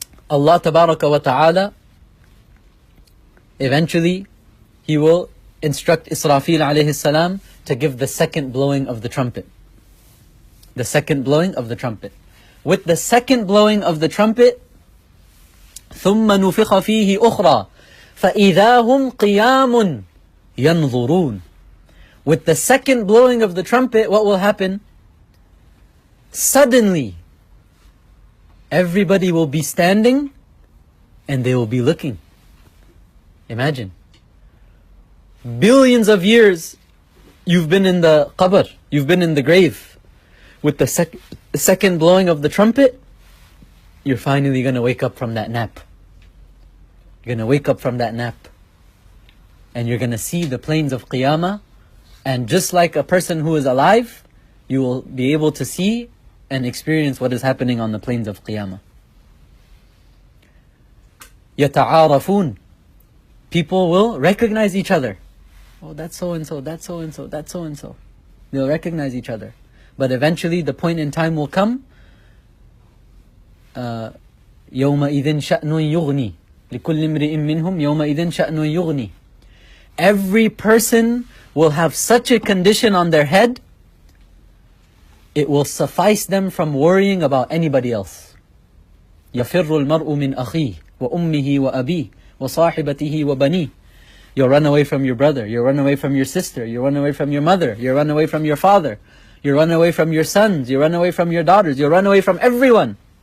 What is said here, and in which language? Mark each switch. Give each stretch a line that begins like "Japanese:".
English: Allah tabaraka wa ta'ala, eventually, He will instruct Israfil alayhi salam to give the second blowing of the trumpet. The second blowing of the trumpet. With the second blowing of the trumpet,
Arabic: ثُمَّ نُفِخَ فِيهِ أُخْرَى فَإِذَا هُمْ قِيَامٌ يَنْظُرُونَ.
English: With the second blowing of the trumpet, what will happen? Suddenly, everybody will be standing and they will be looking. Imagine. Billions of years you've been in the qabr, you've been in the grave. With the second blowing of the trumpet, you're finally going to wake up from that nap. You're going to wake up from that nap. And you're going to see the plains of Qiyamah. And just like a person who is alive, you will be able to see and experience what is happening on the plains of Qiyamah.
Arabic: يَتَعَارَفُونَ.
English: People will recognize each other. Oh, that's so-and-so, that's so-and-so, that's so-and-so. They'll recognize each other. But eventually the point in time will come,
Arabic: يَوْمَئِذٍ شَأْنٌ يُغْنِي لِكُلِّ امْرِئٍ مِّنْهُمْ يَوْمَئِذٍ شَأْنٌ يُغْنِي.
English: Every person will have such a condition on their head, it will suffice them from worrying about anybody else.
Arabic: يَفِرُّ الْمَرْءُ مِنْ أَخِيهِ وَأُمِّهِ وَأَبِيهِ وَصَاحِبَتِهِ وَبَنِيهِ.
English: You'll run away from your brother, you'll run away from your sister, you'll run away from your mother, you'll run away from your father, you'll run away from your sons, you'll run away from your daughters, you'll run away from everyone.